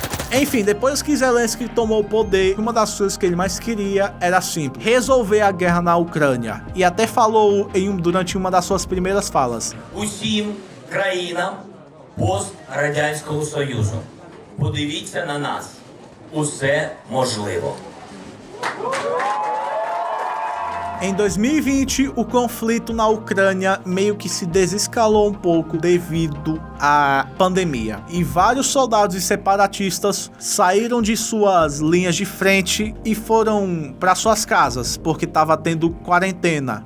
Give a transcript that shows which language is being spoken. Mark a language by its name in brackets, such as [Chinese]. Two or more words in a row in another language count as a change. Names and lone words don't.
[Portuguese] Enfim, depois que Zelensky tomou o poder, uma das coisas que ele mais queria era simples: resolver a guerra na Ucrânia. E até falou durante uma das suas primeiras falas: [Ukrainian] усім країнам пострадянського Союзу. Подивіться на нас. Усе можливо. [Portuguese] Em 2020, o conflito na Ucrânia meio que se desescalou um pouco devido à pandemia. E vários soldados e separatistas saíram de suas linhas de frente e foram para suas casas, porque estava tendo quarentena.